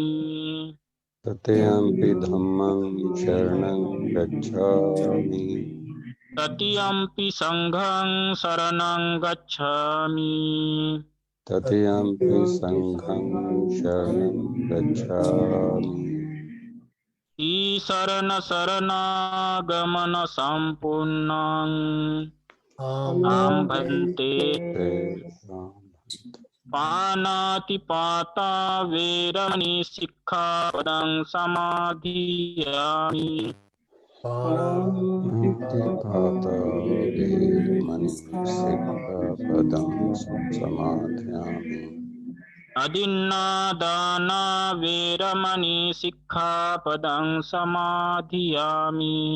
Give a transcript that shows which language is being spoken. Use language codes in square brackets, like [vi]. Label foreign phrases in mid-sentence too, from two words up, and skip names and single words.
[pi] तृतीयंपि धम्मं शरणं गच्छामि तृतीयंपि संघं शरणं गच्छामि तृतीयंपि संघं शरणं गच्छामि ईशरण शरणागमन संपूर्णं आं भन्ते पानातिपाता वेरमणि सिक्खापदं समाधियामि पानातिपाता वेरमणि सिक्खापदं समाधियामि अदिन्नादाना वेरमणि सिक्खापदं समाधियामि